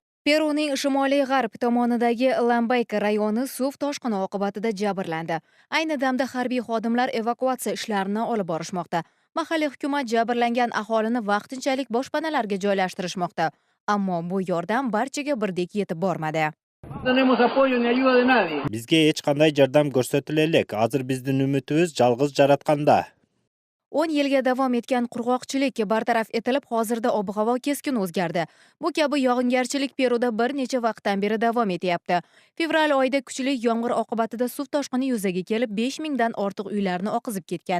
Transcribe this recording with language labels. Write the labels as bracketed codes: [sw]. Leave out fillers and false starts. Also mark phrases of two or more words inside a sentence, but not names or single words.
[uz] Peruning shimoliy-g'arb tomonidagi Lambayka rayoni suv toshqini oqibatida jabrlandi. Ayni damda harbiy xodimlar evakuatsiya ishlarini olib borishmoqda. Mahalliy hukumat jabrlangan aholini vaqtinchalik boshpanalarga joylashtirishmoqda. Ammo bu yordam barchaga birdek yetib bormadi. [es] No tenemos apoyo ni ayuda de nadie. [uz] Bizga hech qanday yordam ko'rsatilmaylik. Hozir bizning umidimiz yolg'iz Yaratganda. 10 yilga davom etgan qurg'oqchilik bartaraf etilib, hozirda ob-havo keskin o'zgardi. Bu kabi yog'ingarchilik Peruda bir necha vaqtdan beri davom etyapti. Fevral oyida kuchli yomg'ir oqibatida suv toshqini yuzaga kelib, 5000 dan ortiq uylarni oqizib ketgan.